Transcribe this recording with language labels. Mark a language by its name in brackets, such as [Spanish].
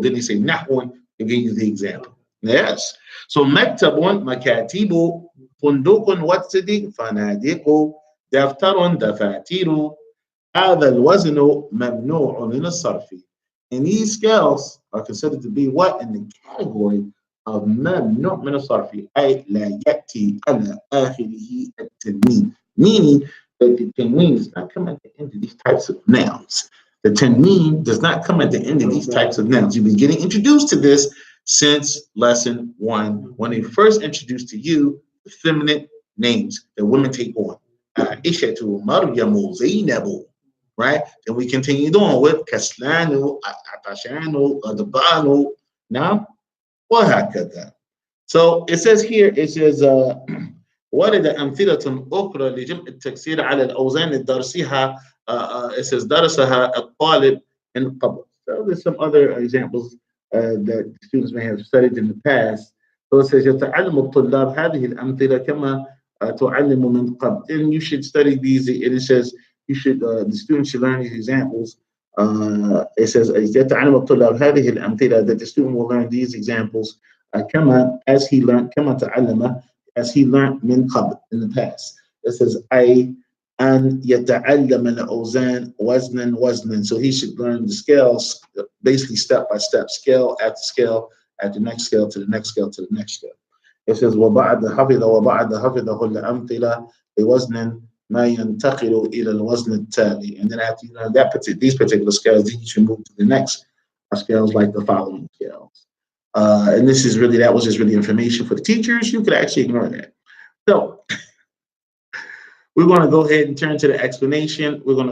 [English] Then they say nahwan and give you the example. Yes. So maktabun, makatibu, fundukun, watsidi, fanadiku, daftarun, dafatiru, [Arabic] هذا الوزن ممنوع من الصرف. [English] And these scales are considered to be what? In the category of ممنوع من الصرف. [Arabic] أي لا يأتي على آخره التنوين. [English] Meaning that the tanween does not come at the end of these types of nouns. The tanween does not come at the end of these types of nouns. You've been getting introduced to this since lesson 1, when they first introduced to you the feminine names that women take on. Aishatu, Maryamu, Zainabu. Right? Then we continued on with Kaslanu, Atashanu, Adabanu. Now, وهكذا. So it says here, it says [Arabic] ورد أمثلة أخرى لجمع التكسير على الأوزان درسها [English] it says [Arabic] درسها الطالب من قبل. [English] So there's some other examples that students may have studied in the past. So it says [Arabic] يتعلم الطلاب هذه الأمثلة كما تعلم من قبل. [English] And you should study these. And it says you should the students should learn these examples. It says [Arabic] يتعلم الطلاب هذه الأمثلة, [English] that the student will learn these examples [Arabic] كما [English] as he learned [Arabic] كما تعلم [English] as he learned [Arabic] من قبل, [English] in the past. It says [Arabic] أي أن يتعلم الأوزان وزنا وزنا. [English] So he should learn the scales basically step by step, scale after scale, at the next scale to the next scale to the next scale. It says [Arabic] وبعد حفظه الأمثلة بوزن ما ينتقل إلى الوزن التالي. [English] And then after you learn these particular scales, then you should move to the next scales like the following scales. And this is really, that was just really information for the teachers. You could actually ignore that. So we're going to go ahead and turn to the explanation.